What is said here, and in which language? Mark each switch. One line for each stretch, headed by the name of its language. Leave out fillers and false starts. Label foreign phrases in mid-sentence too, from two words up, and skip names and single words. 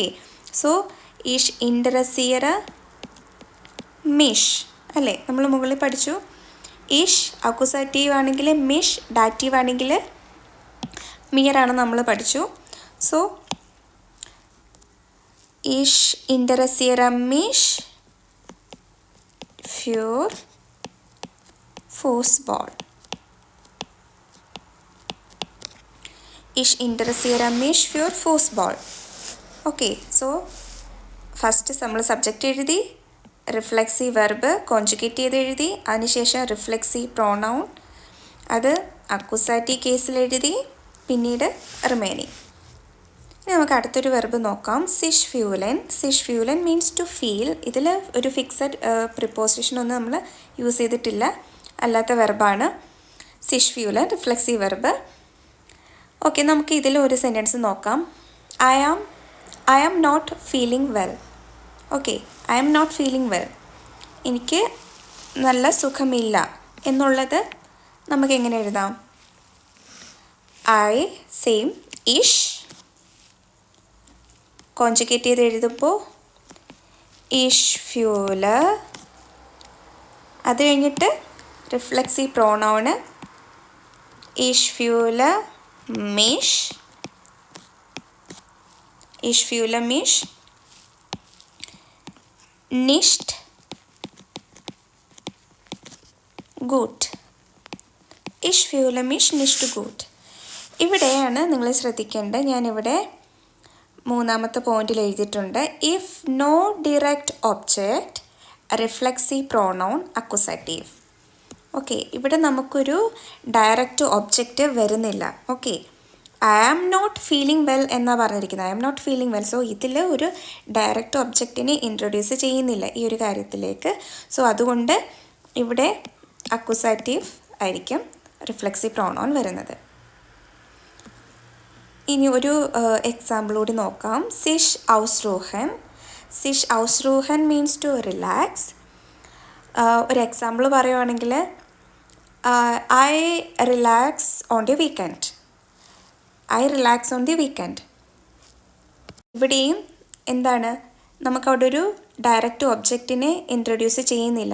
Malayalam: സോ
German: Ich interessiere mich
Malayalam: അല്ലേ, നമ്മൾ മുകളിൽ പഠിച്ചു. ഈഷ് അക്യൂസാറ്റീവ് ആണെങ്കിൽ മിഷ് ഡാറ്റീവ് ആണെങ്കിൽ മിയറാണ് നമ്മൾ പഠിച്ചു.
German: സോ Ich interessiere mich für Fußball. Ich interessiere mich für Fußball.
English: Okay, so
Malayalam: ഫസ്റ്റ് നമ്മൾ സബ്ജക്റ്റ് എഴുതി,
English: reflexive verb
Malayalam: കോൺജുഗേറ്റ് ചെയ്ത് എഴുതി, അതിനുശേഷം
English: reflexive pronoun
Malayalam: അത് അക്യൂസാറ്റീവ് കേസിൽ എഴുതി, പിന്നീട് റിമൈനിങ്. ഇനി നമുക്ക് അടുത്തൊരു വെർബ് നോക്കാം,
German: sich fühlen. sich fühlen
English: means to feel.
Malayalam: ഇതിൽ ഒരു
English: fixed preposition
Malayalam: നമ്മൾ യൂസ് ചെയ്തിട്ടില്ല, അല്ലാത്ത വെർബാണ്.
German: sich fühlen
English: reflexive verb.
Malayalam: ഓക്കെ, നമുക്ക് ഇതിൽ ഒരു സെൻറ്റൻസ് നോക്കാം.
English: I am not feeling well.
Malayalam: ഓക്കെ,
English: I am not feeling well,
Malayalam: എനിക്ക് നല്ല സുഖമില്ല എന്നുള്ളത് നമുക്ക് എങ്ങനെ എഴുതാം? ഐ സെയിം ഇഷ് കോൺജുഗേറ്റ് ചെയ്ത് എഴുതുമ്പോൾ
German: ich fühl,
Malayalam: അത് കഴിഞ്ഞിട്ട്
English: reflexive pronoun
German: ich fühl mich, ich fühl mich, nicht gut. Ich fühle mich nicht gut.
Malayalam: ഇവിടെയാണ് നിങ്ങൾ ശ്രദ്ധിക്കേണ്ടത്. ഞാനിവിടെ മൂന്നാമത്തെ പോയിന്റിൽ എഴുതിയിട്ടുണ്ട്,
English: if no direct object reflexive pronoun accusative.
Malayalam: ഓക്കെ, ഇവിടെ നമുക്കൊരു
English: direct object
Malayalam: വരുന്നില്ല.
English: ഓക്കെ, I am not feeling well എന്നാണ് പറഞ്ഞിരിക്കുന്നത്. I am not feeling well.
Malayalam: സോ ഇതിൽ ഒരു
English: direct object
Malayalam: ഇൻട്രൊഡ്യൂസ് ചെയ്യുന്നില്ല ഈ ഒരു കാര്യത്തിലേക്ക്. സോ അതുകൊണ്ട് ഇവിടെ അക്യൂസാറ്റീവ് ആയിരിക്കും
English: reflexive pronoun
Malayalam: വരുന്നത്. ഇനി ഒരു എക്സാമ്പിൾ കൂടി നോക്കാം.
German: sich ausruhen. sich ausruhen
English: means to relax.
Malayalam: ഒരു എക്സാമ്പിൾ പറയുവാണെങ്കിൽ
English: I relax on the weekend. I relax on the weekend.
Malayalam: ഇവിടെയും എന്താണ്, നമുക്കവിടെ ഒരു
English: direct object
Malayalam: ഇൻട്രൊഡ്യൂസ് ചെയ്യുന്നില്ല.